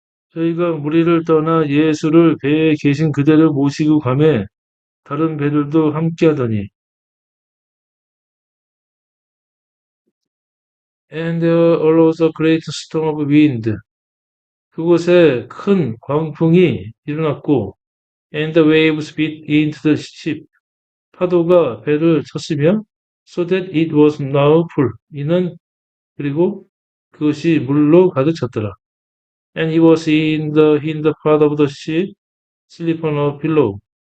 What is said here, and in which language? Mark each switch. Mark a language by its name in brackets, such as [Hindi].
[Korean] 저희가 무리를 떠나 예수를 배에 계신 그대로 모시고 가매 다른 배들도 함께하더니 [English] and there arose a great storm of wind. [Korean] 그곳에 큰 광풍이 일어났고 [English] and the waves beat into the ship. [Korean] 파도가 배를 쳤으며 [English] so that it was now full. [Korean] 그리고 그것이 물로 가득 찼더라. [English] And he was in the part of the ship, sleep on a pillow.